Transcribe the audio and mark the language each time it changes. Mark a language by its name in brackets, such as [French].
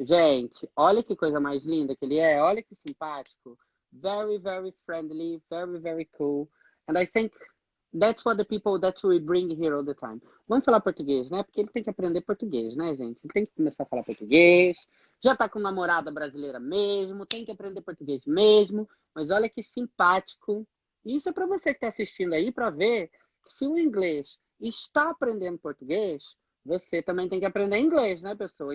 [Portuguese] Gente, olha que coisa mais linda que ele é. Olha que simpático. [English] Very, very friendly. Very, very cool. And I think that's what the people that we bring here all the time. [Portuguese] Vamos falar português, né? Porque ele tem que aprender português, né, gente? Ele tem que começar a falar português. Já tá com namorada brasileira mesmo. Tem que aprender português mesmo. Mas olha que simpático. Isso é para você que tá assistindo aí, para ver que se o inglês está aprendendo português, você também tem que aprender inglês, né, pessoa?